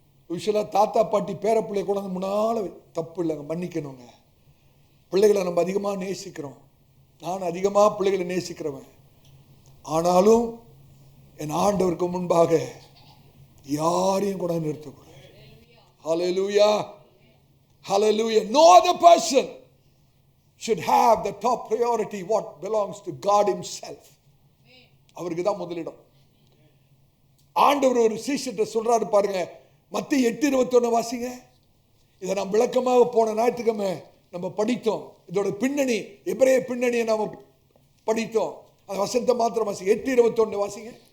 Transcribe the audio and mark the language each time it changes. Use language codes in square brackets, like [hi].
[ta] யூசுவலா தாத்தா பாட்டி பேர பிள்ளைய கூட முன்னால தப்பு இல்லைங்க, மன்னிக்கணுங்க. பிள்ளைகளை நம்ம அதிகமாக நேசிக்கிறோம். நான் அதிகமாக பிள்ளைகளை நேசிக்கிறவன். ஆனாலும் என் ஆண்டவருக்கு முன்பாக யாரையும் கூட நிறுத்தக்கூடாது. [en] Hallelujah. Hallelujah. No other person should have the top priority what belongs to God himself. [ta] அவருக்கு தான் முதலிடம். ஆண்டவர் ஒரு சீஷத்தை சொல்றாரு பாருங்க, மத்தேயு 8:21 வாசிங்க. இதை நாம் விளக்கமாக போன ஞாயிற்றுக்கிழமை நம்ம படித்தோம். இதோட பின்னணி, எபிரேய பின்னணியை நாம் படித்தோம். அந்த வசனத்தை மாத்திரம் வாசிங்க. 8:21 வாசிங்க.